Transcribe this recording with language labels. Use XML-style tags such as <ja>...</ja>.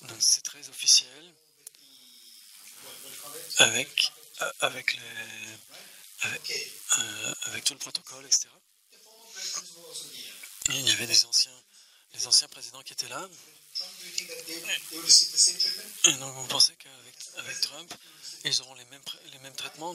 <fr>Donc c'est très officiel</fr> <en>What do you call it?</en> <fr>avec Okay. avec tout le protocole, etc.</fr> <en>The former presidents were also there.</en> <fr>Et il y avait les anciens présidents qui étaient là.</fr> <en>Trump, do you think that they will receive the same treatment?</en> <fr>Et donc vous pensez qu'avec Trump, ils auront les mêmes traitements?</fr>